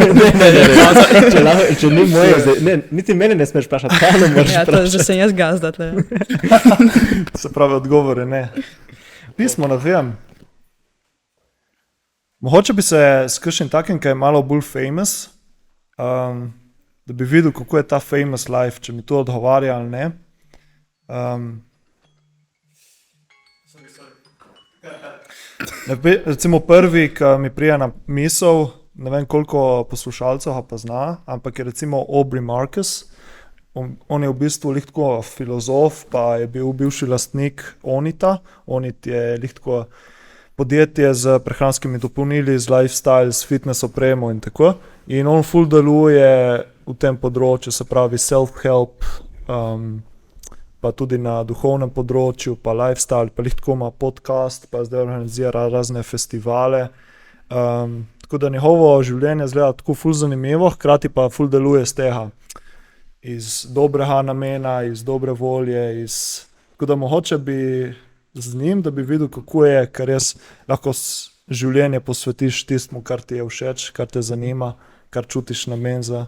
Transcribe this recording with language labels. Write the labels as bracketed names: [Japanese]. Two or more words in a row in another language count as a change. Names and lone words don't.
[Slovenian] Če ni moje, niti mene ne smeš vprašati, Hano moraš Ja, to vprašati. že sem jaz gazda tle. Se pravi, odgovore ne. Pismo, ne vem. Mogoče bi se s kakšnim takim, ki je malo bolj famous, da bi videl, kako je ta [English] famous life, [Slovenian] če mi to odgovarja ali ne. Recimo prvi, ki mi prija na misel, ne vem koliko poslušalcev ga pozna, ampak je recimo Aubrey Marcus. On je v bistvu lihtko filozof, pa je bil bivši lastnik Onita. Onit je lihtko podjetje z prehranskimi dopolnili, z lifestyle, s fitness opremo in tako. In on ful deluje v tem področju, se pravi self-help, pa tudi na duhovnem področju, pa lifestyle, pa lihtko ima podcast, pa zdaj organizira razne festivale. Tako da njegovo življenje zgleda tako ful zanimivo, hkrati pa ful deluje z tega. Iz dobrega namena, iz dobre volje, tako da mogoče bi z njim, da bi videl, kako je, ker res lahko življenje posvetiš tistmu, kar ti je všeč, kar te zanima, kar čutiš namen za.